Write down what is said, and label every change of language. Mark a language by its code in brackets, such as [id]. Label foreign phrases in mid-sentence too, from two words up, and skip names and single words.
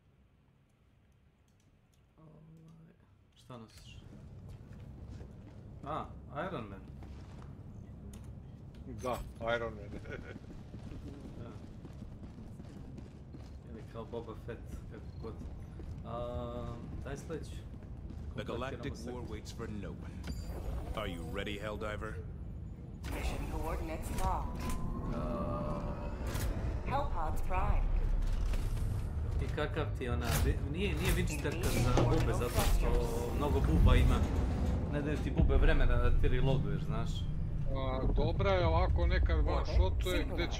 [bs] Šta nosiš? A, Iron Man. Da, Iron Man. Ili kao Boba Fett, kako god. Daj sljedeću. [en] The galactic war waits for no one. Are you ready, Helldiver? Mission coordinates locked. Hellpods prime. [bs] I kakav ti ona, nije Winchesterka za bube, zato što mnogo buba ima. Ne daju ti bube vremena da ti reloaduješ, znaš. Dobra je, ovako nekad one shotuje, gdje ćemo?